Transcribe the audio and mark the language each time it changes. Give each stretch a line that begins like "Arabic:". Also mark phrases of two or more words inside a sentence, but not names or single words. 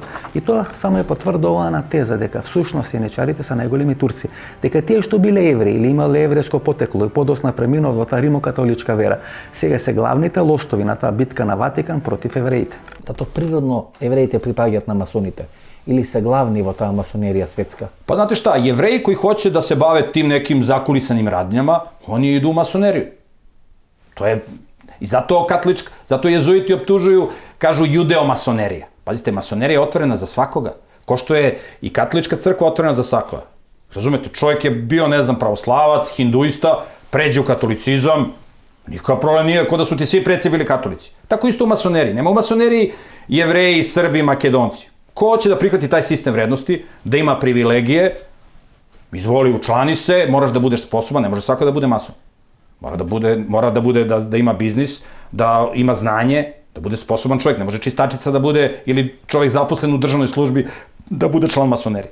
Macedonian: И тоа само е потврдува на теза дека всушност еничарите се најголеми турци, дека тие што биле евреи или имале еврејско потекло и подосна преминуват во таа римокатоличка вера, сега се главните лостови на таа битка на Ватикан против евреите. Зато природно евреите припаѓаат на масоните или се главни во таа масонерија светска?
Serbian: Па знате шта, евреи кои хоće да се бават тим неким закулисаним радњама, они иду у масонерiju.
Macedonian: Тоа е и
Serbian: zato jezуити optužuju, kažu judeo-masonерија. Пазите, масонерија е отворена за свакога. Ко што е и католичка црква отворена за свакога. Разумете, човек е био, не знам, православаc, хиндуиста, преđe u katolicizam, никаква проблем nije, ко да су ти сви предци били католици. Тако исто у масонерiji. Нема у масонерiji Jevreji, Srbi, Makedonci. Ko će da prihvati taj sistem vrednosti, da ima privilegije, izvoli, učlani se, moraš da budeš sposoban, ne može svako da bude mason. Mora da bude da ima biznis, da ima znanje, da bude sposoban čovjek, ne može čistačica da bude, ili čovjek zaposlen u državnoj službi, da bude član masonerije.